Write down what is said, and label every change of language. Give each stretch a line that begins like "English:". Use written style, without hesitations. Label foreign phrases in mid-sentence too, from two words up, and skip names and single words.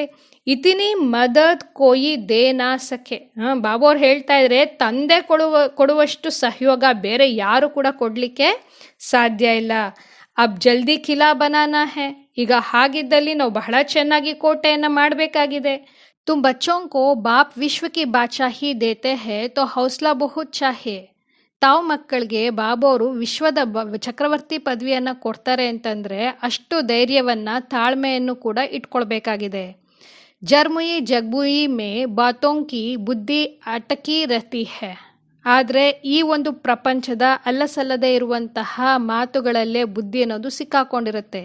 Hindi: इतनी मदद कोई दे ना सके,
Kannada: ಬಾಬು ಅವ್ರು ಹೇಳ್ತಾ ಇದ್ರೆ ತಂದೆ ಕೊಡುವಷ್ಟು ಸಹಯೋಗ ಬೇರೆ ಯಾರು ಕೂಡ ಕೊಡಲಿಕ್ಕೆ ಸಾಧ್ಯ ಇಲ್ಲ.
Hindi: अब जल्दी किला बनाना है,
Kannada: ಈಗ ಹಾಗಿದ್ದಲ್ಲಿ ನಾವು ಬಹಳ ಚೆನ್ನಾಗಿ ಕೋಟೆಯನ್ನು ಮಾಡಬೇಕಾಗಿದೆ.
Hindi: तुम बच्चों को बाप विश्व की बादशाही देते हैं तो हौसला बहुत चाहिए.
Kannada: ತಾವು ಮಕ್ಕಳಿಗೆ ಬಾಬೋರು ವಿಶ್ವದ ಚಕ್ರವರ್ತಿ ಪದವಿಯನ್ನು ಕೊಡ್ತಾರೆ ಅಂತಂದರೆ ಅಷ್ಟು ಧೈರ್ಯವನ್ನು ತಾಳ್ಮೆಯನ್ನು ಕೂಡ ಇಟ್ಕೊಳ್ಬೇಕಾಗಿದೆ.
Hindi: झरमुई झगमुई में बातों की बुद्धि अटकी रहती है,
Kannada: ಆದರೆ ಈ ಒಂದು ಪ್ರಪಂಚದ ಅಲ್ಲಸಲ್ಲದೆ ಇರುವಂತಹ ಮಾತುಗಳಲ್ಲೇ ಬುದ್ಧಿ ಅನ್ನೋದು ಸಿಕ್ಕಾಕೊಂಡಿರುತ್ತೆ.